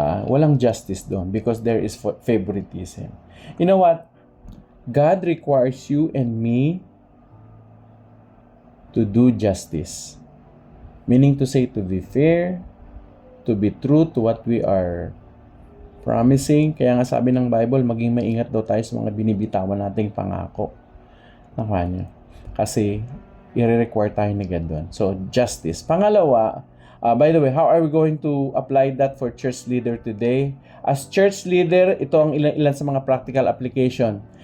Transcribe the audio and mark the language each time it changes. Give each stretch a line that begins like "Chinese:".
Filipino: Walang justice doon
English: because there is favoritism. You know what? God requires you and me to do justice. Meaning to say, to be fair, to be true to what we are promising.
Filipino: Kaya nga sabi ng Bible, maging maingat daw tayo sa mga binibitawan nating pangako. Nakuha niyo? Kasi, i-require tayo ni God doon. So, justice. Pangalawa,
English: by the way, how are we going to apply that for church leader today? As church leader,
Filipino: ito ang ilan sa mga practical application.